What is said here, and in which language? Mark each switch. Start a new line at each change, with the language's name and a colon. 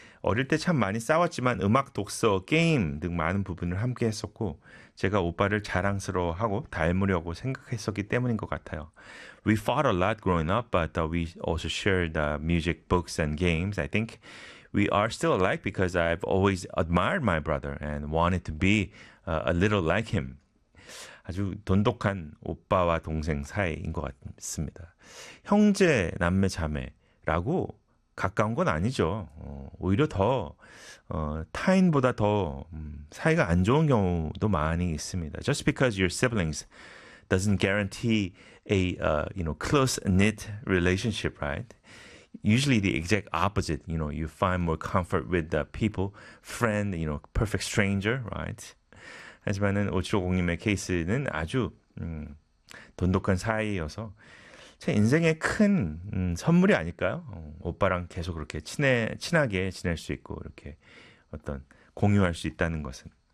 Korean: 어릴 때 참 많이 싸웠지만 음악, 독서, 게임 등 많은 부분을 함께 했었고 제가 오빠를 자랑스러워하고 닮으려고 생각했었기 때문인 것 같아요.
English: We fought a lot growing up, but we also shared music, books, and games, I think. We are still alike because I've always admired my brother and wanted to be a little like him.
Korean: 아주 돈독한 오빠와 동생 사이인 것 같습니다. 형제, 남매, 자매라고 가까운 건 아니죠. 오히려 더 타인보다 더 사이가 안 좋은 경우도 많이 있습니다.
English: Just because you're siblings doesn't guarantee a you know close-knit relationship, right? Usually the exact opposite, you know, you find more comfort with the people, friend, you know, perfect stranger, right?
Korean: 하지만은 5750님의 케이스는 아주 돈독한 사이여서 제 인생의 큰 선물이 아닐까요? 오빠랑 계속 그렇게 친하게 지낼 수 있고 이렇게 어떤 공유할 수 있다는 것은.